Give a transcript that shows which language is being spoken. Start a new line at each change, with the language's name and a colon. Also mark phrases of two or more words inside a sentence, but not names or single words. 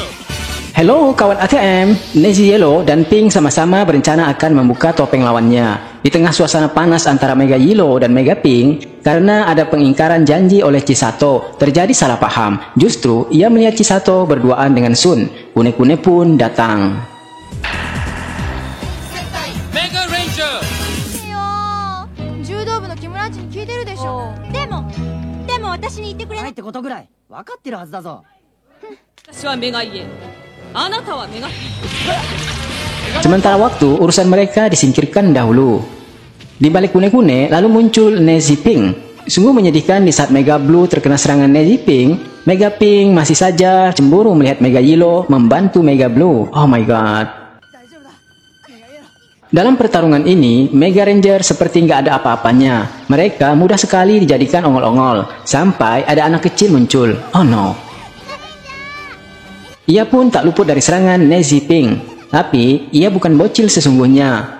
Indonesian: Halo kawan ATM, Neji Yellow dan Pink sama-sama berencana akan membuka topeng lawannya. Di tengah suasana panas antara Mega Yellow dan Mega Pink, karena ada pengingkaran janji oleh Chisato, terjadi salah paham. Justru ia melihat Chisato berduaan dengan Sun. Kune-kune pun datang. Mega Ranger.
Japanese: 柔道部の木村っちに聞いてるでしょ。でも私に言ってくれないってことぐらい分かってるはずだぞ。私はメガイエ、あなたはメガ。
Indonesian: Sementara waktu, urusan mereka disingkirkan dahulu. Di balik kune-kune, lalu muncul Neji Pink. Sungguh menyedihkan di saat Mega Blue terkena serangan Neji Pink. Mega Pink masih saja cemburu melihat Mega Yellow membantu Mega Blue.
English: Oh my god.
Indonesian: Dalam pertarungan ini, Mega Ranger seperti nggak ada apa-apanya. Mereka mudah sekali dijadikan ongol-ongol. Sampai ada anak kecil muncul.
English: Oh no.
Indonesian: Ia pun tak luput dari serangan Neji Pink. Tapi, ia bukan bocil sesungguhnya.